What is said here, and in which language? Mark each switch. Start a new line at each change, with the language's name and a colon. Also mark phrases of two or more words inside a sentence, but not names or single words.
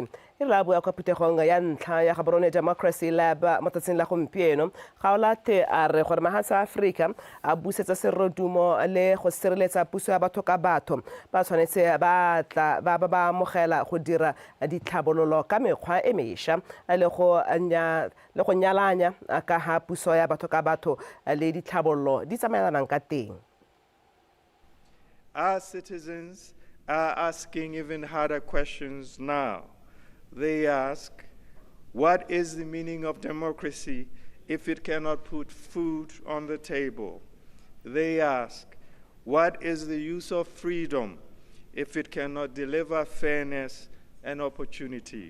Tswana: E re a bua kwa phuthegong ya ntlha ya Gaborone Democracy Lab mo tsatsing la gompieno gaolathe a re gore mahatshe a Afrika a busetsa serodumo le go sireletsa puso ya batho ka batho ba tshwanetse ba amogela go dira ditlhabololo ka mekgwa e mešwa le go nyalanya ka ha puso ya batho ka batho le ditlhabololo di tsamaelanang ka teng.
English: Our citizens are asking even harder questions now. They ask, what is the meaning of democracy if it cannot put food on the table? They ask, what is the use of freedom if it cannot deliver fairness and opportunity?